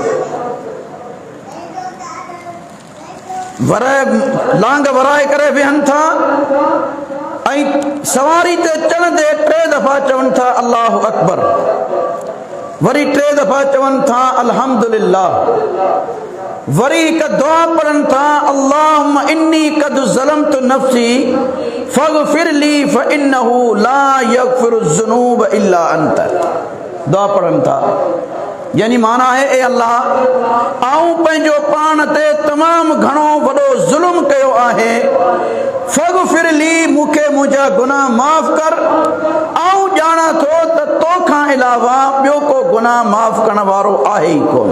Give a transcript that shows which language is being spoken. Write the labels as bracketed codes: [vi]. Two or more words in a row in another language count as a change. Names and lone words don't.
[sd] लांग वराए करे वेहनि था ऐं सवारी ते चढ़ंदे 3 दफ़ा चवनि था [ar] الله أكبر, [sd] वरी 3 दफ़ा चवनि था अल्हम्दुलिल्लाह, वरी हिकु दुआ पढ़नि था [ar] اللهم إني قد ظلمت نفسي فاغفر لي فإنه لا يغفر الذنوب إلا أنت. [sd] दुआ पढ़नि था, यानी माना है ए अल्लाह, आऊं पंहिंजो पाण ते तमामु घणो वॾो ज़ुल्म कयो आहे, [ar] فاغفر لي, [sd] मूंखे मुंहिंजा गुनाह माफ़ कर। आऊं ॼाणा थो त तोखां अलावा ॿियो को गुनाह माफ़ करण वारो आहे ई कोन।